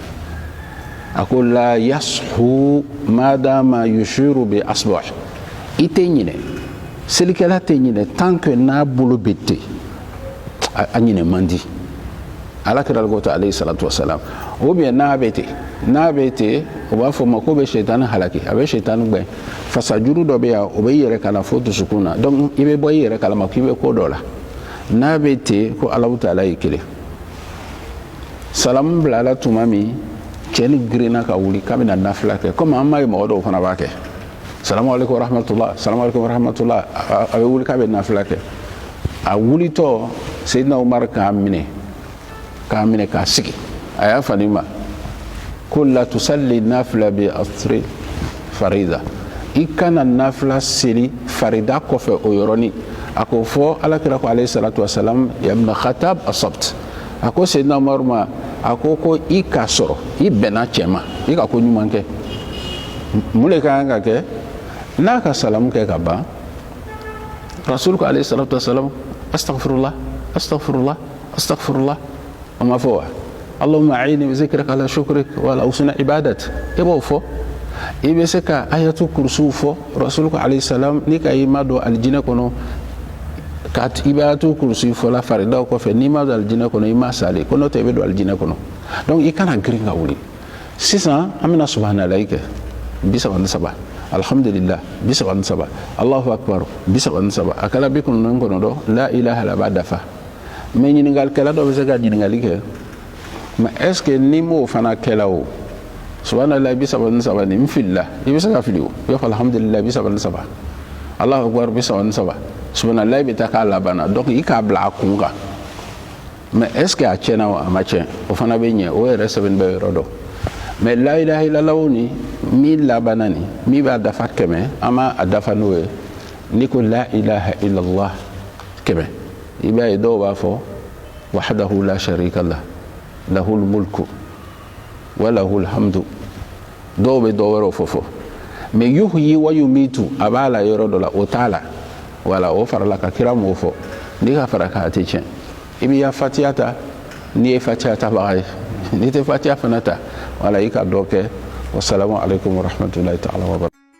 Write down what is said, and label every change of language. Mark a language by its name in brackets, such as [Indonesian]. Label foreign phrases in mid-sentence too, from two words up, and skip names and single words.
[Bambara] a ko [Arabic] لا يشعر ما دام يشير بإصبع [Bambara] i tɛ ɲinɛ selikɛla tɛ ɲinɛ [French] tant que [Bambara] n'a bolo bɛ ten a ɲinɛ man di ala kira ko ta [Arabic] عليه الصلاة والسلام [French] ou bien [Bambara] n'a bɛ ten o b'a fɔ ma ko bɛ shetani halaki a bɛ shetani gbɛn fasajuru dɔ bɛ yan o bɛ i yɛrɛ kala fo dusukun na donc i bɛ bɔ i yɛrɛ kalama k'i bɛ ko dɔ la n'a bɛ ten ko alahu taala y'i kelen salamu bilala tuma min cɛ ni girinna ka wuli k'a bɛna nafila kɛ komi an m'a ye mɔgɔ dɔw fana b'a kɛ [Arabic] السلام عليكم ورحمة الله السلام عليكم ورحمة الله [Bambara] a bɛ wuli k'a bɛ nafila kɛ a wulitɔ Seydina Umar k'a minɛ k'a sigi a y'a fani ma ko [Arabic] لا تصل نافلة بإثر فريضة [Bambara] i kana nafila seli farida kɔfɛ o yɔrɔnin a ko fɔ alakira ko [Arabic] عليه الصلاة والسلام يا ابن الخطاب أصبت [Bambara] a ko Seydina Umar ma a ko i k'a sɔrɔ i bɛnna cɛ ma i ka ko ɲuman kɛ mun de ka kan ka kɛ n'a ka salamu kɛ ka ban rasul ko [Arabic] عليه الصلاة والسلام أستغفر الله أستغفر الله أستغفر الله [Bambara] o ma fɔ [Arabic] و اللهم أعني بذكرك على شكرك وعلى حسن عبادتك [Bambara] i b'o fɔ i bɛ se ka ayatu kursiw fɔ rasul ko [Arabic] عليه السلام [Bambara] ni ka i ma don alijinɛ kɔnɔ ka i bɛ ayatu kursi fɔ la faridaw kɔfɛ n'i ma don alijinɛ kɔnɔ i ma sali ko n'o tɛ i bɛ don alijinɛ kɔnɔ donc i kana girin ka wuli sisan an bɛna subahanallahi kɛ 33 alhamdulillah 33 [Arabic] الله أكبر [Bambara] 33 a kɛla 99 [Arabic] لا إله إلا [Bambara] b'a dafa mais ɲiningalikɛla dɔ bɛ se ka ɲininkali kɛ [French] mais est ce que [Bambara] ni m'o fana kɛla o subhanallah 33 ni n filila i bɛ se ka fili o i b'a fɔ alhamdulillah 33 [Arabic] الله أكبر [Bambara] 33 subhanallah bɛ taa k'a labanna donc i k'a bila a kun kan [French] mais est ce que [Bambara] a tiɲɛna wa a ma tiɲɛ o fana bɛ ɲɛ o yɛrɛ sɛbɛnni bɛ yɔrɔ dɔ mais [Arabic] لا إله إلا الله [Bambara] ni min labanna ni min b'a dafa 100 an ma a dafa n'o ye ni ko [Arabic] لا إله إلا الله [Bambara] 100 i b'a ye dɔw b'a fɔ wahdahu [Arabic] لا شريك له له الملك وله الحمد [Bambara] dɔw bɛ dɔ wɛrɛw fɔ mais [Arabic] يحيي ويميت [Bambara] a b'a la yɔrɔ dɔ la o t'a la wala o farala ka kira m'o fɔ n'i ka fara k'a tɛ tiɲɛ i b'i ya fatiha ta n'i ye fatiha tabaga ye n'i tɛ fatiha fana ta wala i ka dɔ kɛ [Arabic] والسلام عليكم ورحمة الله تعالى وبركاته